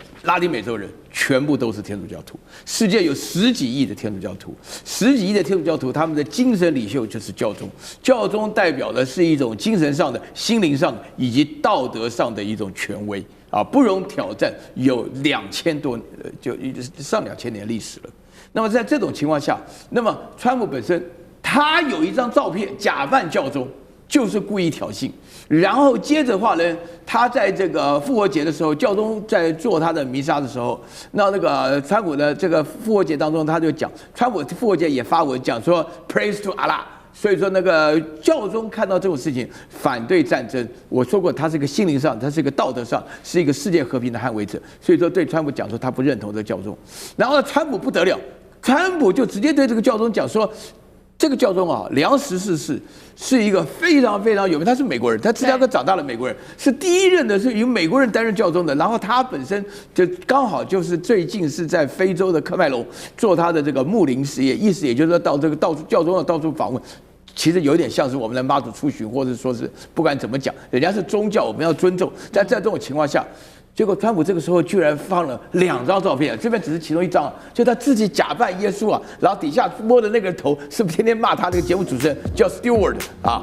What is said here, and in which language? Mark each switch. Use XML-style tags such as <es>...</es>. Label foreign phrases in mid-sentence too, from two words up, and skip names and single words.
<zh>拉丁美洲人全部都是天主教徒，世界有10幾億的天主教徒，10幾億的天主教徒，他們的精神領袖就是教宗，教宗代表的是一種精神上的、心靈上的以及道德上的一种權威啊，不容挑戰，有2000多，就上2000年歷史了。那麼在這種情況下，那麼川普本身他有一張照片假扮教宗，就是故意挑釁。然後接着的話呢，他在這個復活節的時候，教宗在做他的彌撒的時候，那個川普的這個復活節當中，他就講，川普復活節也發文講說</zh> <en>Praise to Allah。</en> <zh>所以說那個教宗看到這種事情，反對戰爭。我說過，他是一個心靈上，他是一個道德上，是一個世界和平的捍衛者。所以說對川普講說他不認同這個教宗。然後川普不得了，川普就直接對這個教宗講說，這個教宗啊，梁14世是一個非常非常有名，他是美國人，他芝加哥長大的美國人，是第一任的是由美國人擔任教宗的。然後他本身就剛好就是最近是在非洲的喀麥隆做他的這個牧靈事業，意思也就是說到這個教宗要到處訪問。其實有點像是我們的媽祖出巡，或者說是不管怎麼講，人家是宗教，我們要尊重。但在這種情況下，結果川普這個時候居然放了2張照片，這邊只是其中1張，就他自己假扮耶穌啊，然後底下摸的那個人頭是不是天天罵他那個節目主持人叫 Stewart 啊？</zh>